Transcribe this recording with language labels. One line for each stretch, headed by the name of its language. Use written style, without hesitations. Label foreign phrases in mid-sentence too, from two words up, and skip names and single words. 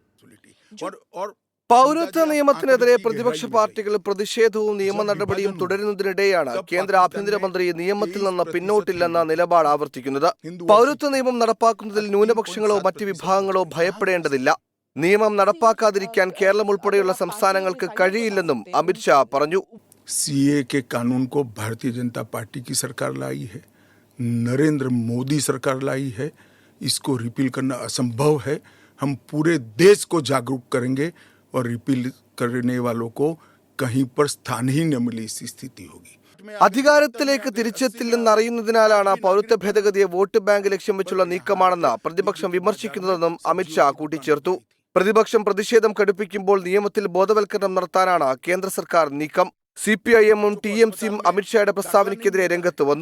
Malayalam: പൗരത്വ നിയമത്തിനെതിരെ പ്രതിപക്ഷ പാർട്ടികൾ പ്രതിഷേധവും നിയമ നടപടിയും തുടരുന്നതിനിടെയാണ് കേന്ദ്ര ആഭ്യന്തരമന്ത്രി നിയമത്തിൽ നിന്ന് പിന്നോട്ടില്ലെന്ന നിലപാട് ആവർത്തിക്കുന്നത്. പൗരത്വ നിയമം നടപ്പാക്കുന്നതിൽ ന്യൂനപക്ഷങ്ങളോ മറ്റ് വിഭാഗങ്ങളോ ഭയപ്പെടേണ്ടതില്ല. നിയമം നടപ്പാക്കാതിരിക്കാൻ കേരളം ഉൾപ്പെടെയുള്ള സംസ്ഥാനങ്ങൾക്ക് കഴിയില്ലെന്നും അമിത്ഷാ പറഞ്ഞു.
Hindi: CAA के कानून को भारतीय जनता पार्टी की सरकार लाई है, नरेंद्र मोदी सरकार लाई है. इसको रिपील करना असंभव है. हम पूरे देश को जागरूक करेंगे और रिपील करने वालों को कहीं पर स्थान ही न मिली इस स्थिति होगी.
Malayalam: അധികാരത്തിലേക്ക് തിരിച്ചെത്തില്ലെന്നറിയുന്നതിനാലാണ് പൗരത്വ ഭേദഗതിയെ വോട്ട് ബാങ്ക് ലക്ഷ്യം വെച്ചുള്ള നീക്കമാണെന്ന് പ്രതിപക്ഷം വിമർശിക്കുന്നതെന്നും അമിത്ഷാ കൂട്ടിച്ചേർത്തു. പ്രതിപക്ഷം പ്രതിഷേധം കടുപ്പിക്കുമ്പോൾ നിയമത്തിൽ ബോധവൽക്കരണം നടത്താനാണ് കേന്ദ്ര സർക്കാർ നീക്കം. CPIM-ഉം TMC-യും അമിത്ഷായുടെ പ്രസ്താവനയ്ക്കെതിരെ രംഗത്ത് വന്നു.